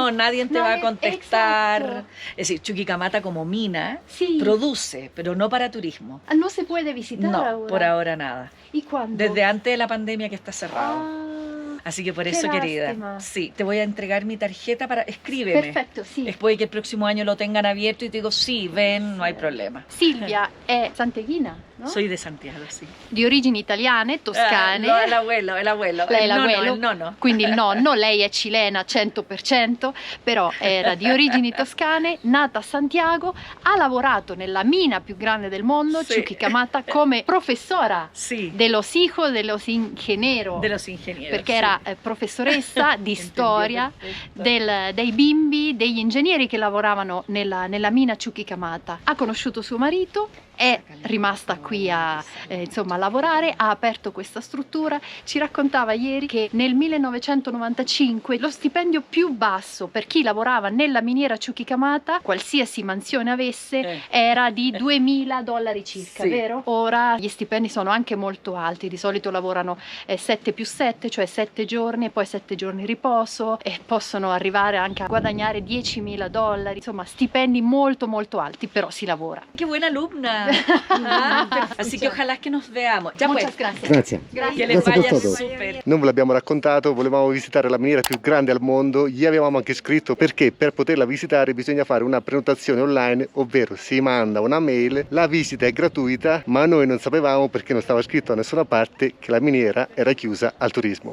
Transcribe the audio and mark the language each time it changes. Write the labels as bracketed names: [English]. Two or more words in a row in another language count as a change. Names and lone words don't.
[Spanish] no, nadie te va a Nadie- contestar. exacto. Es decir, Chuquicamata como mina Sí. produce, pero no para turismo. Ah, no se puede visitar No, ahora. por ahora nada. ¿Y cuándo? Desde antes de la pandemia que está cerrado. Ah, Así que por qué eso, querida, lástima. sí, te voy a entregar mi tarjeta para... Escríbeme. [Italian] perfetto, sì. [Spanish] Después de que el próximo año lo tengan abierto y te digo, sí, ven, no hay problema. [Italian] Silvia è santeghina, no? [Spanish] Soy de Santiago, sí. [Italian] Di origini italiane, toscane. [Spanish] No, el abuelo, el abuelo. [Italian] Lei è [Spanish] el nono, l'abuelo, el nono. [Italian] quindi il nonno, lei è cilena 100%, però era di origini toscane, nata a Santiago, ha lavorato nella mina più grande del mondo, Sì. Chuquicamata, come professora [Spanish] Sí, de los hijos de los ingenieros, de los ingenieros. [Italian] perché [Spanish] sí. [Italian] era professoressa di [Spanish] Entendió [Italian] storia [Spanish] perfecto. [Italian] dei bimbi, degli ingegneri che lavoravano nella mina Chuquicamata. Ha conosciuto suo marito, è rimasta qui a insomma, lavorare, ha aperto questa struttura. Ci raccontava ieri che nel 1995 lo stipendio più basso per chi lavorava nella miniera Chuquicamata, qualsiasi mansione avesse, era di $2.000 circa, Sì. vero? Ora gli stipendi sono anche molto alti, di solito lavorano 7+7, cioè 7 giorni e poi 7 giorni riposo, e possono arrivare anche a guadagnare $10.000, insomma stipendi molto molto alti, però si lavora. [Spanish] Qué buena alumna. Así que ojalá que nos veamos. Ya pues, Muchas gracias. [Italian] Grazie. [Spanish] que les [Italian] Grazie [Spanish] vaya [Italian] per tutto. [Spanish] súper. [Italian] Non ve l'abbiamo raccontato, volevamo visitare la miniera più grande al mondo, gli avevamo anche scritto perché per poterla visitare bisogna fare una prenotazione online, ovvero si manda una mail, la visita è gratuita, ma noi non sapevamo, perché non stava scritto da nessuna parte, che la miniera era chiusa al turismo.